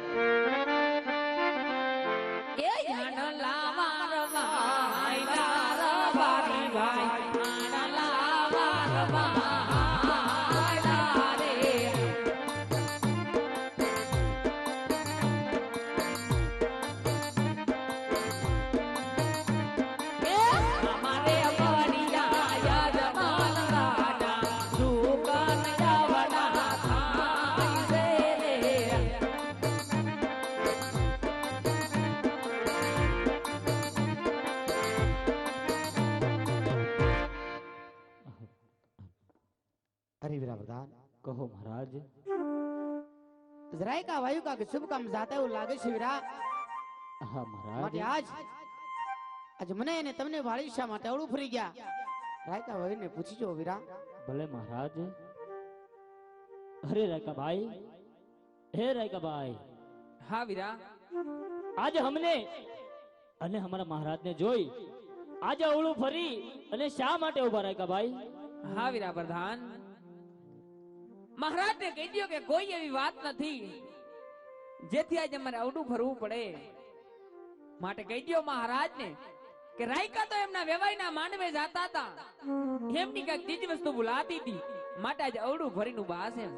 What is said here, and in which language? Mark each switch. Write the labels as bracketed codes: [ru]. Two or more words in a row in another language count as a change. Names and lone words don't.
[gu] એ આણા લાવા રવાય તારા બારી ભાઈ આણા લાવા રવાય રે અમારે બળિયા યજમાન રાજા સુકન જવડા થાય છે રે [hi] अरे वीरा प्रधान कहो महाराज [gu] જરાય કા વાયુ કા શુભ કામ જાતા એવું લાગે છે વીરા. हाँ માટે महाराज આજ મને અને તમને વાળી શા માટે અવળું ફરી ગયા? રાયકા ભાઈને પૂછજો વીરા. [hi] भले महाराज अरे रायका भाई हे रायका भाई [gu] હા વીરા [hi] आज हमने [gu] અને [hi] हमारा महाराज ने [gu] જોઈ આજે અવળું ફરી અને શા માટે ઉભા રાયકા ભાઈ? હા વીરા પ્રધાન મહારાજ ને કહી દો કે કોઈ એવી વાત નથી જેથી આજે અમારે અવડું ફરવું પડે માટે કહી દો મહારાજ ને કે રાયકા તો એમના વેવાઈના માંડવે જાતા હતા એમની કઈક ચીજ વસ્તુ ભૂલાતી હતી માટે આજે અવડું ભરીનું બાસ એમ